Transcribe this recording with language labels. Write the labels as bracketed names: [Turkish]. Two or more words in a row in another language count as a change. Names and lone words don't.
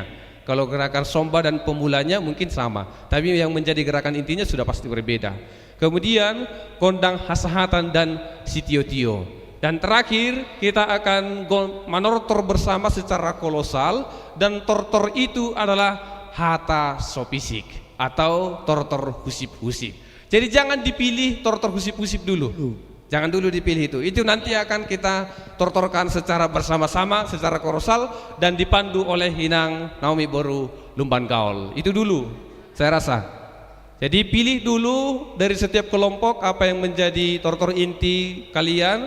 [Indonesian] Kalau gerakan somba dan pemulanya mungkin sama, tapi yang menjadi gerakan intinya sudah pasti berbeda. Kemudian kondang Hasahatan dan Sitio-tio. Dan terakhir kita akan manortor bersama secara kolosal, dan tortor itu adalah hata sopisik atau tortor husip-husip. Jadi jangan dipilih tortor husip-husip dulu. Jangan dulu dipilih itu. Itu nanti akan kita tortorkan secara bersama-sama, secara kolosal dan dipandu oleh Inang Naomi Boru Lumban Gaul. Itu dulu saya rasa. Jadi pilih dulu dari setiap kelompok apa yang menjadi tortor inti kalian.